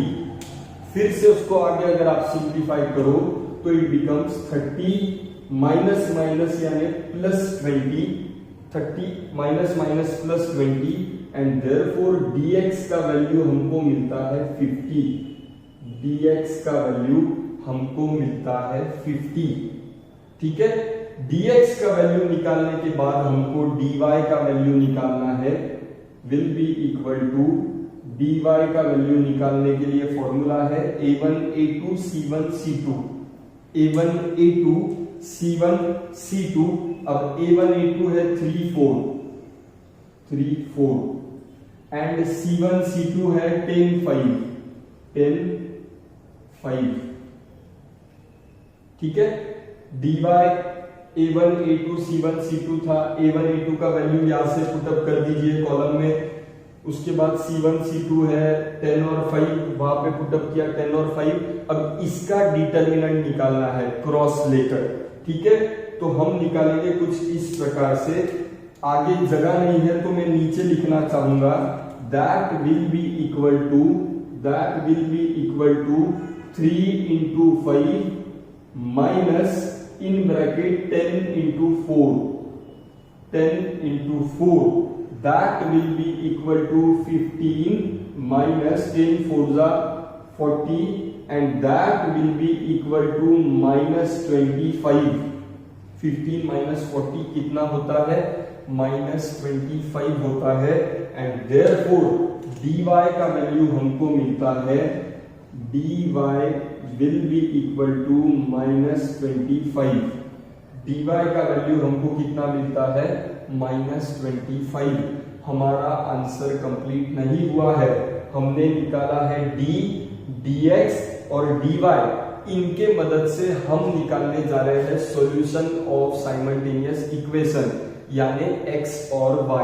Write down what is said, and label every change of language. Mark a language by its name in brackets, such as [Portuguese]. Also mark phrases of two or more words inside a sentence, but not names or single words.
[Hindi] फिर से उसको आगे अगर आप सिंप्लीफाई करो तो [English] it becomes 30 minus minus [Hindi] यानी +20, [English] 30 minus minus +20, and therefore [Hindi] dx का वैल्यू हमको मिलता है 50, dx का वैल्यू हमको मिलता है 50, ठीक है। dx का वैल्यू निकालने के बाद हमको dy का वैल्यू निकालना है, [English] will be equal to, [Hindi] dy का वैल्यू निकालने के लिए फॉर्मूला है a1 a2 c1 c2, a1 a2 c1 c2। अब a1 a2 है 3 4 एंड c1 c2 है 10 5, ठीक है। dy a1 a2 c1 c2 था, a1 a2 का वैल्यू यहां से पुटअप कर दीजिए कॉलम में। उसके बाद c1 c2 है 10 और 5, वहां पे पुटअप किया 10 और 5। अब इसका डिटर्मिनेंट निकालना है क्रॉस लेकर, ठीक है। तो हम निकालेंगे कुछ इस प्रकार से, आगे जगह नहीं है तो मैं नीचे लिखना चाहूंगा, [English] that will be equal to 3 into 5 minus in bracket 10 into 4, that will be equal to 15 minus 10 4 40, and that will be equal to -25। [Hindi] 15 minus 40 कितना होता है, -25 होता है। [English] and therefore [Hindi] dy का वैल्यू हमको मिलता है, [English] dy will be equal to -25। [Hindi] dy का वैल्यू हमको कितना मिलता है, -25। हमारा [English] answer complete [Hindi] नहीं हुआ है, हमने निकाला है d, dx और dy। इनके मदद से हम निकालने जा रहे हैं [English] solution of simultaneous equation, [Hindi] यानी x और y।